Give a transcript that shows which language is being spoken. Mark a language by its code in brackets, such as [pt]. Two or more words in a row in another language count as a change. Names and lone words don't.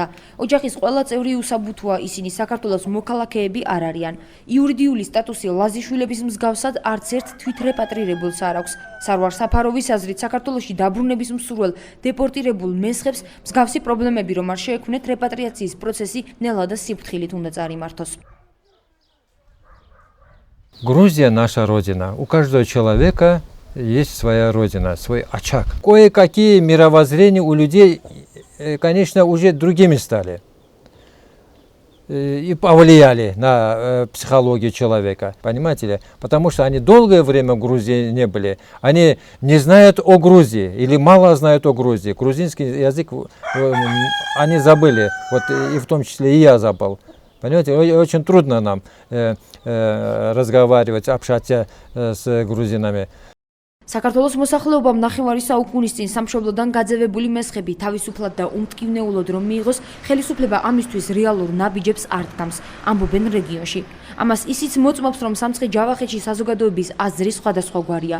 [ka] ოჯახის ყველა წევრი უსაბუთოა, ისინი საქართველოს მოქალაქეები არ არიან. იურიდიული სტატუსი ლაზიშვილების მსგავსად არც ერთ თვითრეპატრირებულს არ აქვს. სარვარ საფაროვის აზრით, საქართველოში დაბრუნების მსურველ დეპორტირებულ მესხებს მსგავსი პრობლემები რომ არ შეექმნეთ, რეპატრიაციის პროცესი ნელა და სიფრთხილით უნდა წარიმართოს. [ru] Грузия наша родина. У каждого человека есть своя родина, свой очаг. Кое-какие мировоззрения у людей, конечно, уже другими стали и повлияли на психологию человека, понимаете ли? Потому что они долгое время в Грузии не были, они не знают о Грузии или мало знают о Грузии. Грузинский язык они забыли, вот и в том числе и я забыл. Понимаете, очень трудно нам разговаривать, общаться с грузинами. [ka] საქართველოს მოსახლეობამ ნახევარი საუკუნის წინ სამშობლოდან გაძევებული მესხები თავისუფლად და უმტკივნეულოდ რომ მიიღოს, ხელისუფლება ამისთვის რეალურ ნაბიჯებს არ დგამს, ამბობენ რეგიონში. ამას ისიც მოწმობს, რომ სამცხე-ჯავახეთში საზოგადოების აზრი სხვადასხვაგვარია.